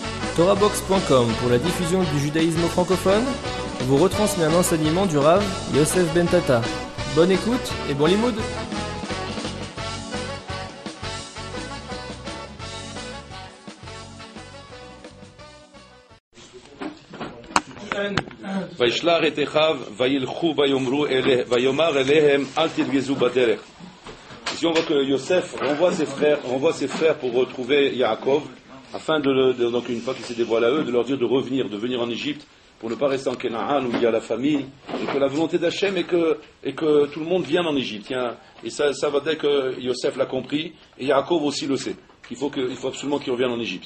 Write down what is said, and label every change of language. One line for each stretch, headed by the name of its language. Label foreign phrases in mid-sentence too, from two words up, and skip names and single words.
French: TorahBox.com pour la diffusion du judaïsme francophone vous retransmet un enseignement du Rav Yosef Ben Tata. Bonne écoute et bon limoud.
Hebrew: וישלח את אחיו וילכו ויאמר אליהם אל תרגזו בדרך.
French: Ici on voit que Yosef renvoie ses frères pour retrouver Yaakov, afin donc une fois qu'il s'est dévoilé à eux, de leur dire de revenir, de venir en Égypte, pour ne pas rester en Canaan où il y a la famine, et que la volonté d'Hachem est que tout le monde vienne en Égypte. Et ça va dès que Yosef l'a compris, et Yaakov aussi le sait, qu'il faut absolument qu'ils reviennent en Égypte.